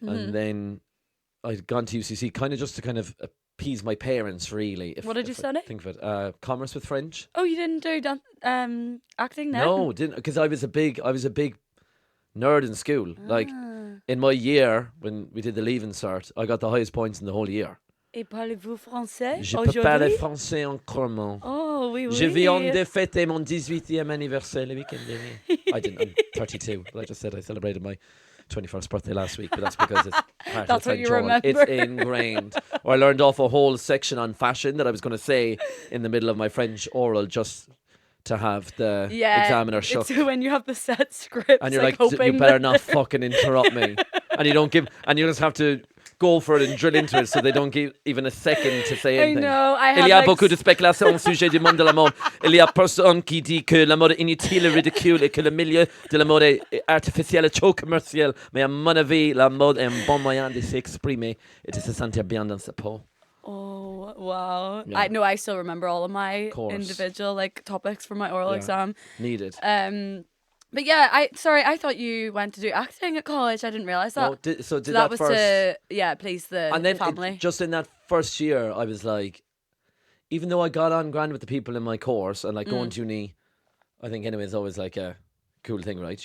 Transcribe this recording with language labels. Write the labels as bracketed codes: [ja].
[en] And then I'd gone to UCC kind of just to kind of appease my parents, really. What did you study? Think of it. Commerce with French. Oh, you didn't do acting then? No, didn't, because I was a big nerd in school. Like in my year when we did the leaving cert, I got the highest points in the whole year. [fr] Et parlez-vous français? Je peux parler français couramment. Oh, oui, oui. Je viens de fêter mon 18e anniversaire le weekend dernier. [en] I didn't. I'm 32. But I just said I celebrated my 21st birthday last week, but that's because it's part That's of what you French oral. remember. It's ingrained. Or I learned off a whole section on fashion that I was going to say in the middle of my French oral just to have the examiner shook. It's when you have the set script. And you're like you better not fucking interrupt me. And you don't give, and you just have to go for it and drill into it so they don't give even a second to say anything. I know. [fr] Il y a beaucoup de spéculations au sujet du monde de la mode. Il y a personne qui dit que la mode est inutile et ridicule et que le milieu de la mode est artificiel et trop commercial. Mais à mon avis, la mode est un bon moyen de s'exprimer et de se sentir bien dans sa peau. [en] Oh, wow. Yeah. I know I still remember all of my individual like topics for my oral exam. Needed. But yeah, I thought you went to do acting at college. I didn't realise that. No, did that that was first. to please the And then family. just in that first year, I was like, even though I got on grand with the people in my course and like going to uni, I think anyway, it's always like a cool thing, right?